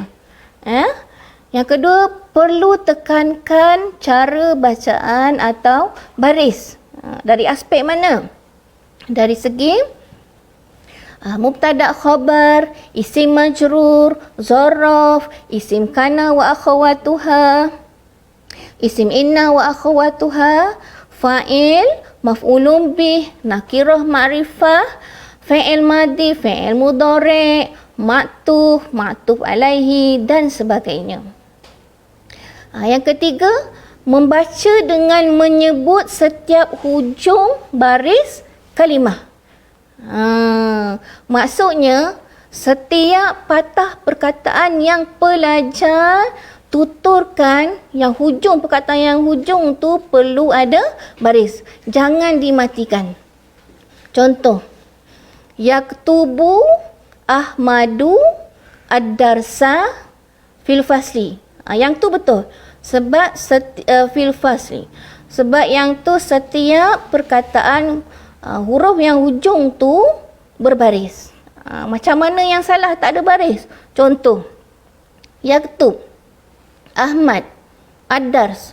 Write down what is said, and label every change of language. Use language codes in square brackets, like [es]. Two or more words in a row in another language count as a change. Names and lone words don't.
[ms] Yang kedua, perlu tekankan cara bacaan atau baris. Dari aspek mana? Dari segi [ar] مبتدأ خبر، اسم مجرور، ظرف, اسم كان وأخواتها، اسم إن وأخواتها، فاعل، مفعول به، نكرة معرفة، فاعل ماضي، فاعل مضارع، معطوف عليه [ms] dan sebagainya. Yang ketiga, membaca dengan menyebut setiap hujung baris kalimah. Maksudnya, setiap patah perkataan yang pelajar tuturkan, yang hujung perkataan yang hujung tu perlu ada baris. Jangan dimatikan. Contoh, [ar] يكتب أحمد الدرس في الفصل. [ms] Yang tu betul. Sebab [ar] في الفصل. [ms] Sebab yang tu setiap perkataan huruf yang hujung tu berbaris. Macam mana yang salah tak ada baris? Contoh, [ar] يكتب أحمد الدرس.